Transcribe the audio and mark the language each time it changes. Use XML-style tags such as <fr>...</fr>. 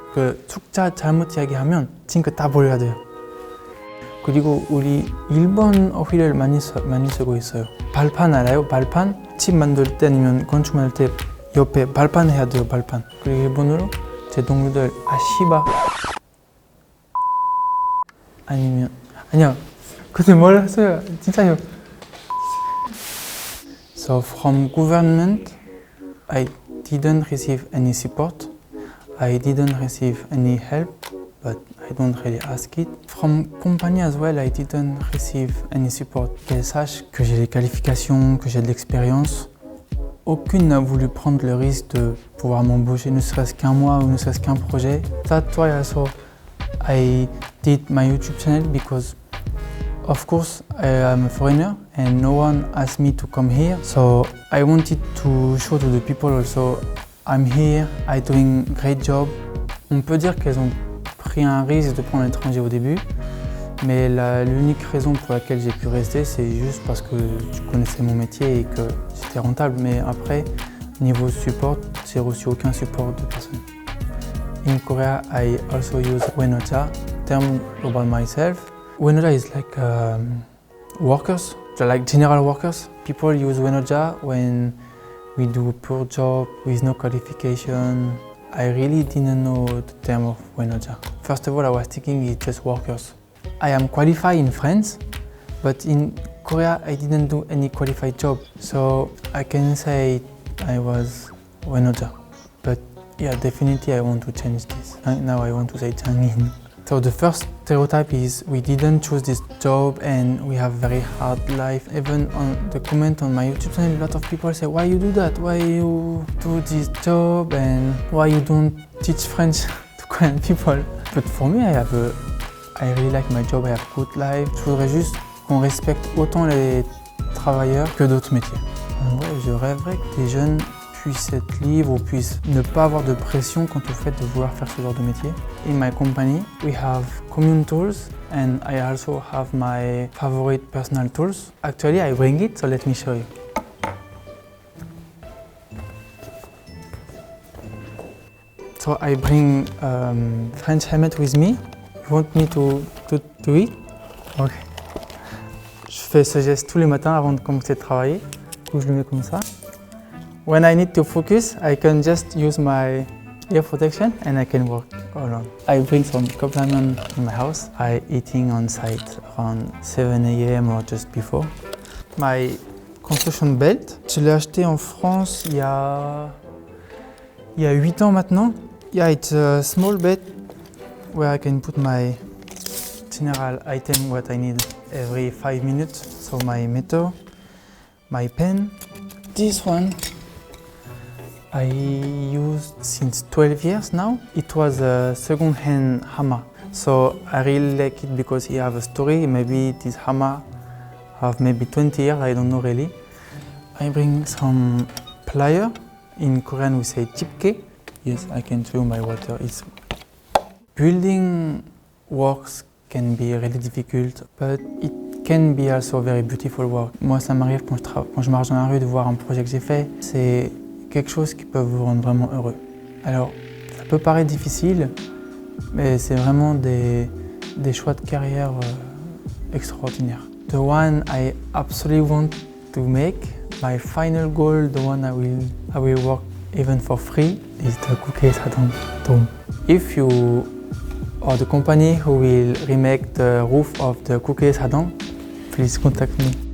<ko>그 숫자 잘못 이야기하면 징크 다 버려야 돼요. 그리고 우리 일본 어휘를 많이 쓰고 있어요. 발판 알아요? 발판? 집 만들 때 아니면 건축 만들 때 옆에 발판 해야 돼요. 발판. 그리고 일본어로 제 동료들 아시바 아니요. 근데 뭘 했어요? 진짜요.</ko> <en>So from government, I didn't receive any support. I didn't receive any help, but I don't really ask it. From company as well, I didn't receive any support.</en> <fr>Qu'elles sachent que j'ai les qualifications, que j'ai de l'expérience. Aucune n'a voulu prendre le risque de pouvoir m'embaucher, ne serait-ce qu'un mois ou ne serait-ce qu'un projet.</fr> <en>That's why also I did my YouTube channel because of course I am a foreigner and no one asked me to come here. So I wanted to show to the people also I'm here, I'm doing a great job.</en> <fr>On peut dire qu'elles ont pris un risque de prendre l'étranger au début, mais l'unique raison pour laquelle j'ai pu rester, c'est juste parce que je connaissais mon métier et que c'était rentable. Mais après, niveau support, j'ai reçu aucun support de personne.</fr> <en>In Korea, I also use wenoja, term about myself. Wenoja is like workers, like general workers. People use wenoja when we do a poor job with no qualification. I really didn't know the term of wenoja. First of all, I was thinking it's just workers. I am qualified in France, but in Korea I didn't do any qualified job. So I can say I was wenoja. But yeah, definitely I want to change this. Now I want to say 장인. So the first stereotype is we didn't choose this job and we have very hard life. Even on the comment on my YouTube channel, a lot of people say, why you do that? Why you do this job and why you don't teach French to Korean people? But for me, I really like my job, I have good life.</en> <fr>Je voudrais juste qu'on respecte autant les travailleurs que d'autres métiers. En vrai, je rêverais que les jeunes puissent être libres ou puissent ne pas avoir de pression quant au fait de vouloir faire ce genre de métier.</fr> <en>In my company, we have commune tools and I also have my favorite personal tools. Actually, I bring it, so let me show you. So I bring French helmet with me. You want me to do it? Okay.</en> <fr>Je fais ce geste tous les matins avant de commencer de travailler. Du coup, je le mets comme ça.</fr> <en>When I need to focus, I can just use my ear protection and I can work alone. I bring some cup ramen in my house. I eating on site around 7 AM or just before. My construction belt,</en> <fr>je l'ai acheté en France il y a 8 ans maintenant.</fr> <en>Yeah, it's a small belt where I can put my general item what I need every 5 minutes. So my meter, my pen. This one I used since 12 years now. It was a second-hand hammer. So I really like it because it has a story. Maybe this hammer have maybe 20 years, I don't know really. I bring some pliers. In Korean we say 집게. Yes, I can show you my water. Building works can be really difficult, but it can be also very beautiful work.</en> <fr>Moi, ça m'arrive quand je marche dans la rue de voir un projet que j'ai fait. C'est quelque chose qui peut vous rendre vraiment heureux. Alors, ça peut paraître difficile, mais c'est vraiment des choix de carrière extraordinaires.</fr> <en>The one I absolutely want to make, my final goal, the one I will work even for free, is the KoreaHerald dome. If you are the company who will remake the roof of the KoreaHerald, please contact me.</en>